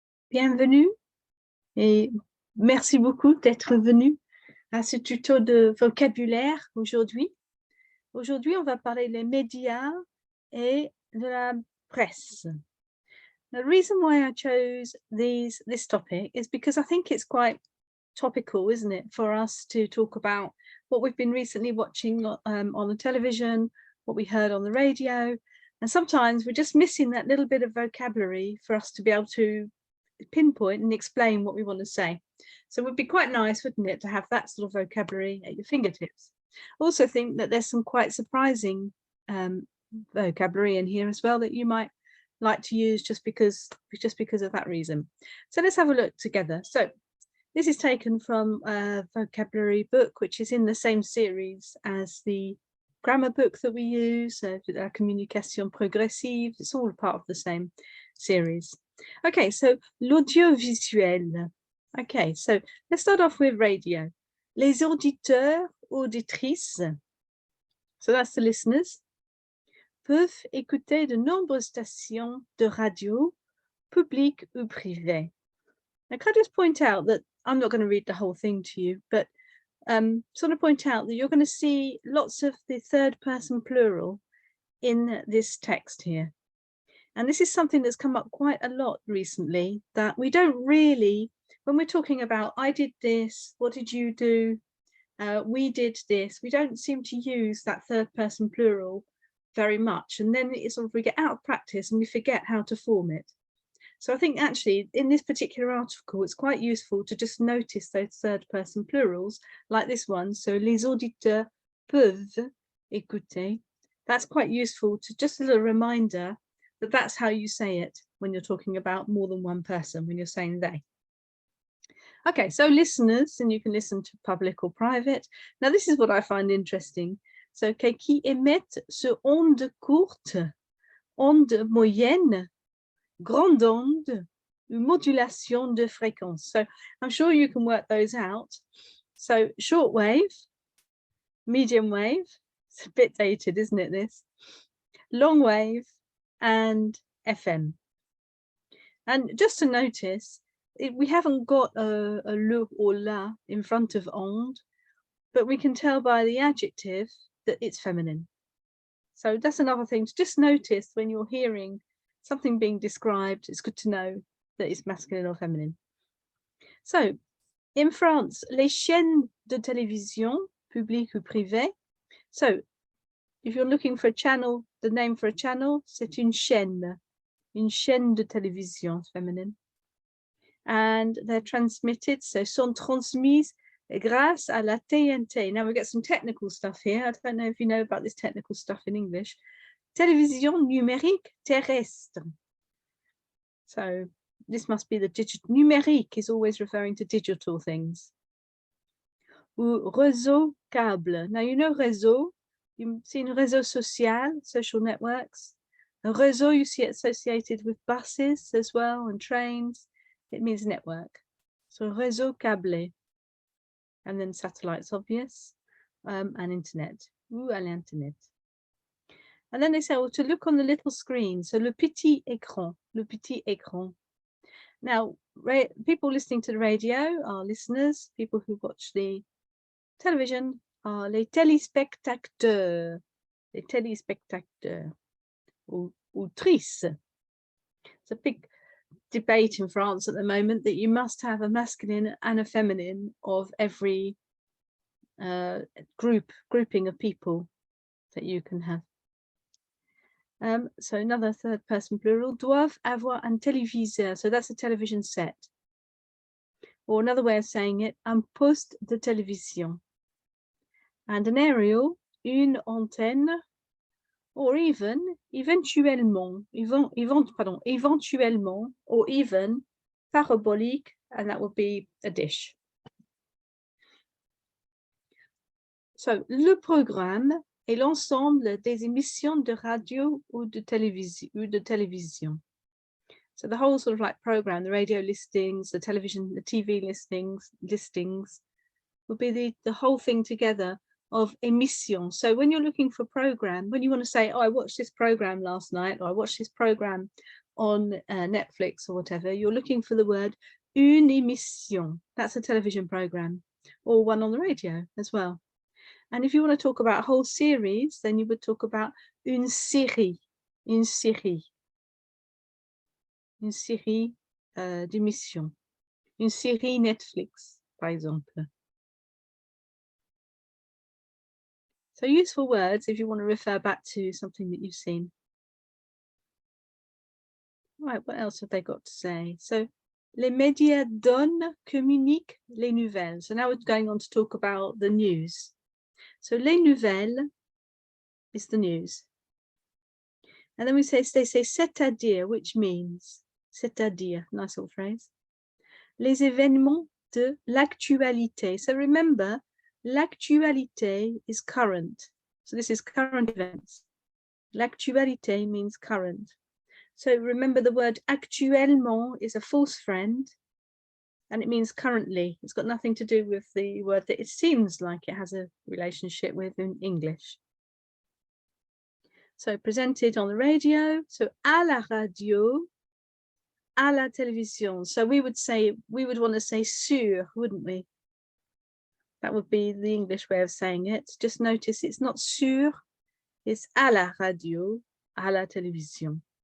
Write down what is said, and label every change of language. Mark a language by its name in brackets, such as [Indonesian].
[French] Bienvenue et merci beaucoup d'être venu à ce tuto de vocabulaire aujourd'hui. Aujourd'hui, on va parler des médias et de la presse. [English] The reason why I chose this topic is because I think it's quite topical, isn't it, for us to talk about what we've been recently watching on the television, what we heard on the radio, and sometimes we're just missing that little bit of vocabulary for us to be able to pinpoint and explain what we want to say. So it would be quite nice, wouldn't it, to have that sort of vocabulary at your fingertips. I also think that there's some quite surprising vocabulary in here as well that you might like to use just because of that reason. So let's have a look together. So this is taken from a vocabulary book which is in the same series as the grammar book that we use, La Communication Progressive. It's all part of the same series. Okay, so l'audiovisuel. Okay, so let's start off with radio. [French] Les auditeurs, auditrices, [English] so that's the listeners, [French] peuvent écouter de nombreuses stations de radio, publiques ou privées. [English] Now, can I just point out that I'm not going to read the whole thing to you, but sort of point out that you're going to see lots of the third person plural in this text here. And this is something that's come up quite a lot recently, that we don't really, when we're talking about I did this, what did you do, we did this, we don't seem to use that third person plural very much. And then it's sort of, we get out of practice and we forget how to form it. So I think actually in this particular article, it's quite useful to just notice those third person plurals like this one. [French] So les auditeurs peuvent écouter. [English] That's quite useful to just a little reminder that that's how you say it when you're talking about more than one person, when you're saying they. Okay, so listeners, and you can listen to public or private. Now, this is what I find interesting. [French] So, qui émettent sur onde courte, onde moyenne, grande onde, ou modulation de fréquence. [English] So, I'm sure you can work those out. So, short wave, medium wave, it's a bit dated, isn't it, this? Long wave, and FM. And just to notice, we haven't got a le or la in front of onde, but we can tell by the adjective that it's feminine. So that's another thing to just notice when you're hearing something being described. It's good to know that it's masculine or feminine. So in France, [French] les chaînes de télévision, publiques ou privées. [English] So if you're looking for a channel, the name for a channel, [French] c'est une chaîne de télévision féminine. [English] And they're transmitted, [French] so sont transmises grâce à la TNT. [English] Now we get some technical stuff here. I don't know if you know about this technical stuff in English. [French] Télévision numérique terrestre. [English] So this must be the digital. Numérique is always referring to digital things. [French] Ou réseau câble. [English] Now you know réseau. You've seen réseau social, social networks. A réseau, you see it associated with buses as well and trains. It means network. So réseau câblé. And then satellites, obvious, and internet. [French] Ou à l'internet. [English] And then they say, well, to look on the little screen. So le petit écran. Le petit écran. Now, people listening to the radio are listeners. People who watch the television are les téléspectateurs. [French] Les téléspectateurs. Ou autrices. [English] It's a big debate in France at the moment that you must have a masculine and a feminine of every grouping of people that you can have. So another third person plural, [French] doivent avoir un téléviseur. [English] So that's a television set. Or another way of saying it, [French] un poste de télévision. [English] And an aerial, une antenne, or even éventuellement, éventuellement, or even parabolique, and that would be a dish. [French] So, le programme est l'ensemble des émissions de radio ou de télévision. [English] So the whole sort of like program, the radio listings, the television, the TV listings would be the whole thing together of émission. So when you're looking for program, when you want to say, oh, I watched this program last night, or I watched this program on Netflix or whatever, you're looking for the word une émission. That's a television program, or one on the radio as well. And if you want to talk about a whole series, then you would talk about [French] une série, une série d'émissions, une série Netflix, par exemple. [English] So useful words if you want to refer back to something that you've seen. Right, what else have they got to say? [French] So, les médias donnent, communiquent les nouvelles. [English] So now we're going on to talk about the news. So, les nouvelles is the news. And then they say c'est-à-dire, which means, c'est-à-dire, nice little phrase. [French] Les événements de l'actualité. [English] So remember, l'actualité is current. So this is current events. L'actualité means current. So remember the word actuellement is a false friend and it means currently. It's got nothing to do with the word that it seems like it has a relationship with in English. So presented on the radio, so [French] à la radio, à la télévision. [English] So we would want to say sur, wouldn't we? That would be the English way of saying it. Just notice it's not sur, it's [French] à la radio, à la télévision.